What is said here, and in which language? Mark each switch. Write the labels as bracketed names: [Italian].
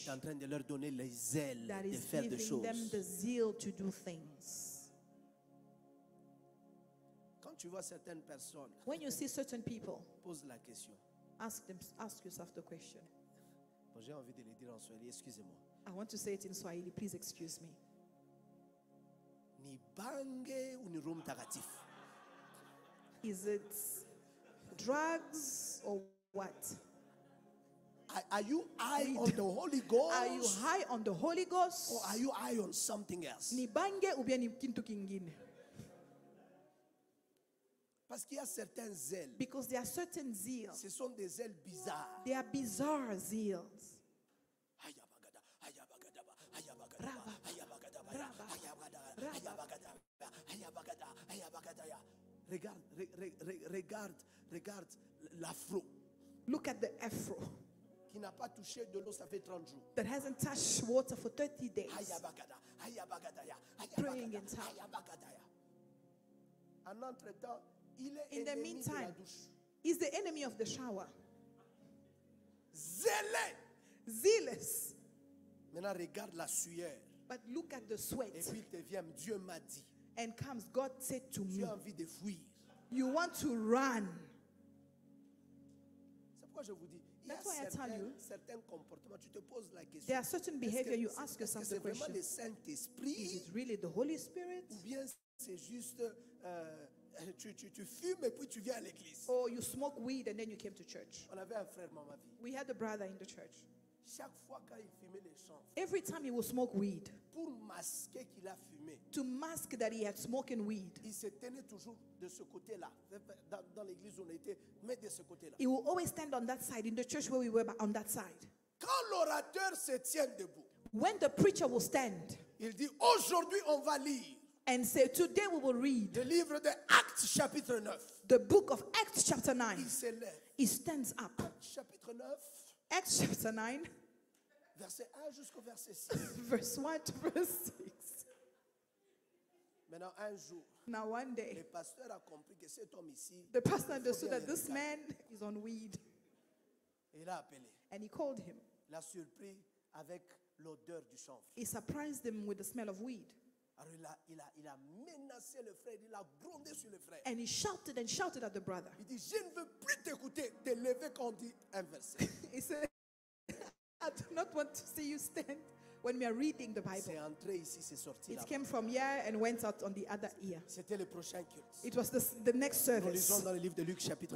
[French] est en train de leur donner les ailes [English] that [French] de [English] is [French] faire des [English] giving them [French] choses. [English] the zeal to do things. [French] Quand tu vois certaines personnes, [English] When you see certain people, [French] pose la question. [English] ask yourself the question. [French] Bon, j'ai envie de le dire en swahili, excusez-moi. [English] I want to say it in Swahili, please excuse me. [Swahili] Ni bange ou ni roho mtakatifu? [English] Is it drugs or what? Are you high on the Holy Ghost? Are you high on the Holy Ghost? Or are you high on something else? [Swahili] Ni bange [French] ou bien [Swahili] ni kintu kingine? [French] Parce qu'il y a certains zèles. [English] Because there are certain zeals. [French] Ce sont des ailes bizarres. [English] They are bizarre zeals. Ayabagadaba, ayabagadaba, ayabagadaba, ayabagadaba, ayabagadaba, ayabagadaba, ayabagadaba, ayabagadaba. [French] Regarde l'afro [English] Look at the afro [French] qui n'a pas touché de l'eau, ça fait 30 jours. [English] that hasn't touched water for 30 days. Ayabagada, ayabagadaya, Praying in ayabagadaya, tongues. [French] ayabagadaya. En entre-temps, il est [English] In the [French] ennemi de la [English] meantime, [French] douche. [English] he's the enemy of the shower. [French] Zélé. [English] Zealous. [French] Maintenant, regarde la sueur. [English] But look at the sweat. [French] Et puis, il te vient, Dieu m'a dit. [English] And comes, God said to [French] Tu [English] me, [French] as envie de fuir. [English] you want to run. [French] C'est pourquoi je vous dis, il y a [English] That's why I tell you, [French] certains comportements, tu te poses la question. [English] There are certain [French] Est-ce [English] behavior [French] que [English] you ask [French] est-ce que [English] yourself [French] c'est [English] the [French] vraiment [English] question, [French] le [English] is [French] Saint-Esprit [English] it really the Holy Spirit? [French] ou bien c'est juste tu fumes et puis tu viens à l'église? [English] Or you smoke weed and then you came to church? [French] On avait un frère dans ma vie. [English] We had a brother in the church. [French] Chaque fois quand il fumait les champs, [English] Every time he would smoke weed, [French] pour masquer qu'il a fumé, [English] to mask that he had smoking weed, [French] il se tenait toujours de ce côté-là. Dans l'église où on était, mais de ce côté-là. [English] he will always stand on that side. In the church where we were, on that side. [French] Quand l'orateur se tient debout, [English] When the preacher will stand [French] il dit aujourd'hui on va lire [English] and say, today we will read [French] le livre de Actes chapitre 9. [English] the book of Acts chapter 9. [French] Il se lève. [English] He stands up. [French] Chapitre 9, [English] Acts chapter 9, [French] verset 1 jusqu'au verset 6. [English] verse 1 to verse 6. [French] Maintenant, un jour, [English] Now one [French] le [English] day, [French] pasteur a compris que cet homme ici, [English] the pastor understood [French] bien [English] that [French] le [English] this [French] regarder. [English] man is on weed. [French] il a appelé. [English] And he called him. [French] L'a surpris avec l'odeur du chanvre. [English] He surprised him with the smell of weed. [French] Alors il a menacé le frère, il a grondé sur le frère. [English] And he shouted and shouted at the brother. [French] Il dit, je ne veux plus t'écouter, te lever quand on dit un verset. [English] He said, I do not want to see you stand when we are reading the Bible. [French] C'est entré ici, c'est sorti là. [English] It came from here and went out on the other ear. [French] C'était le prochain culte. [English] It was the next [French] Nous lisons [English] service. [French] dans le livre de Luc chapitre